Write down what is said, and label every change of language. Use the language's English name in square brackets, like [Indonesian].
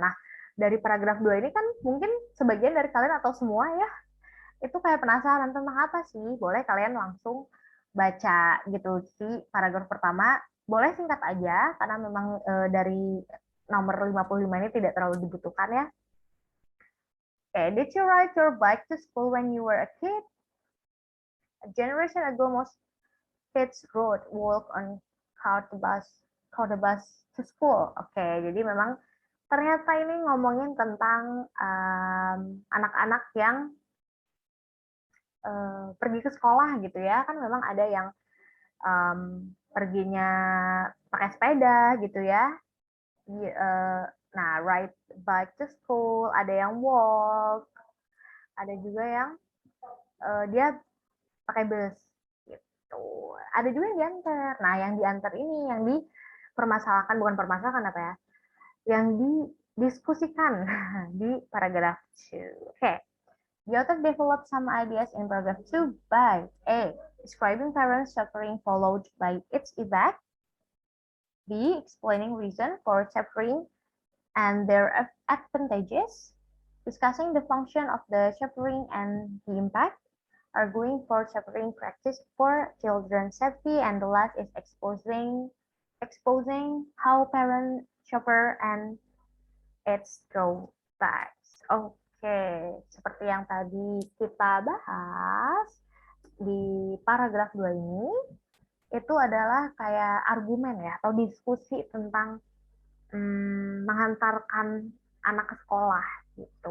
[Indonesian] Nah, dari paragraf 2 ini kan mungkin sebagian dari kalian atau semua ya itu kayak penasaran tentang apa sih? Boleh kalian langsung baca gitu sih paragraf pertama. Boleh singkat aja karena memang dari nomor 55 ini tidak terlalu dibutuhkan ya. [English] Okay, did you ride your bike to school when you were a kid? A generation ago, most kids rode, walk on car the bus to school. [Indonesian] Oke, jadi memang ternyata ini ngomongin tentang anak-anak yang pergi ke sekolah gitu ya, kan memang ada yang perginya pakai sepeda gitu ya. Nah, [English] ride bike to school, [Indonesian] ada yang walk, ada juga yang dia pakai bus gitu. Ada juga yang diantar. Nah, yang diantar ini yang dipermasalahkan, bukan permasalahan apa ya, yang didiskusikan di paragraf 2. Oke. [English] The author developed some ideas in paragraph 2 by A. Describing parents suffering followed by its effect. B. Explaining reason for suffering and their advantages. Discussing the function of the chaperone and the impact, arguing for chaperone practice for children's safety, and the last is exposing how parents chaper and its drawbacks. [Indonesian] Oke, seperti yang tadi kita bahas di paragraf 2 ini, itu adalah kayak argumen ya, atau diskusi tentang menghantarkan anak ke sekolah gitu.